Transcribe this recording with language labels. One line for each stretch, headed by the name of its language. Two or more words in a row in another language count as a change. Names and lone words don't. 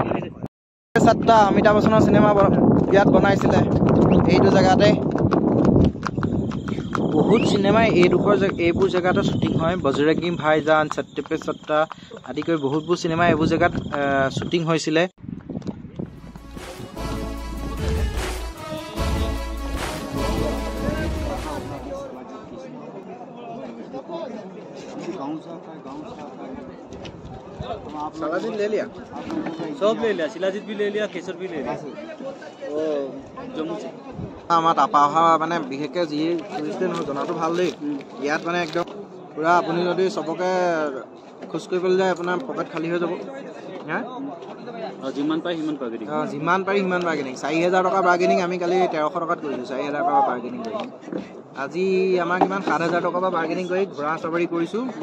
Assamese: এক ছেকেণ্ড সাতটা অমিতাভ বচ্চনৰ চিনেমা ইয়াত বনাইছিলে এইটো জেগাতে বহুত চিনেমাই এইবোৰ জেগাতে শ্বুটিং হয় বজৰংগী ভাইজান ছত্তে পে ছত্তা আদি কৰি বহুতবোৰ চিনেমা এইবোৰ জেগাত শ্বুটিং হৈছিলে
Hindi: शिलाजीत ले लिया सब ले लिया शिलाजीत भी ले लिया केसर भी ले लिया ओ जम्मू से
Assamese: আমাৰ তাপা অহা মানে বিশেষকৈ যি টুৰিষ্টে নহয় জনাটো ভাল দেই ইয়াত মানে একদম পুৰা আপুনি যদি চবকে খোজ কৰিবলৈ যায় আপোনাৰ পকেট খালী হৈ যাব হা যিমান পাই সিমান বাৰ্গেনিং যিমান পাৰি সিমান বাৰ্গেনিং 4000 টকা বাৰ্গেনিং আমি কালি 1300 টকাত কৰিছোঁ 4000 টকা বাৰ্গেনিং কৰি আজি আমাৰ কিমান 7000 টকা বাৰ্গেনিং কৰি ঘোঁৰা চাবাৰী কৰিছোঁ